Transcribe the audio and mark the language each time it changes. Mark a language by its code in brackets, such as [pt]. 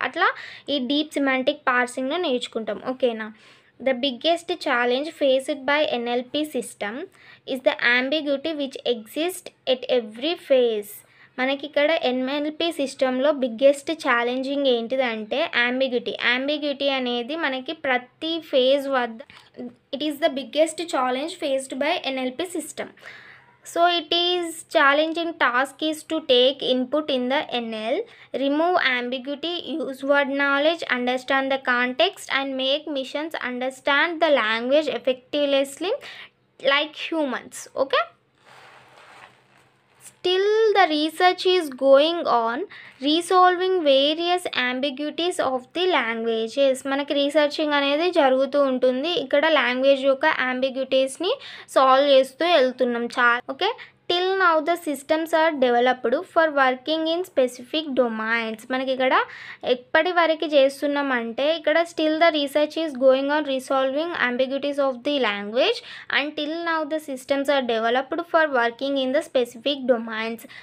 [te] అట్లా ఈ deep semantic పార్సింగ్లో నేర్చుకుంటాం. [en] ఓకేనా, the biggest challenge faced by NLP system is the ambiguity which exist at every phase. [te] మనకి ఇక్కడ ఎన్ఎల్పి సిస్టంలో బిగ్గెస్ట్ ఛాలెంజింగ్ ఏంటిదంటే అంబిగ్యూటీ అనేది మనకి ప్రతి ఫేజ్ వద్ద [en] It is the biggest challenge faced by NLP system. So it is challenging task is to take input in the NL, remove ambiguity, use word knowledge, understand the context, and make machines understand the language effectively like humans. Okay, still the research is going on resolving various ambiguities of the languages. [te] మనకి researching అనేది జరుగుతూ ఉంటుంది. ఇక్కడ language యొక్క అంబిగ్యూటీస్ని solve చేస్తూ వెళ్తున్నాం [en] Okay, till now the systems are developed for working in specific domains. [te] మనకి ఇక్కడ ఎప్పటి వరకు చేస్తున్నామంటే ఇక్కడ [en] Still the research is going on resolving ambiguities of the language and till now the systems are developed for working in the specific domains.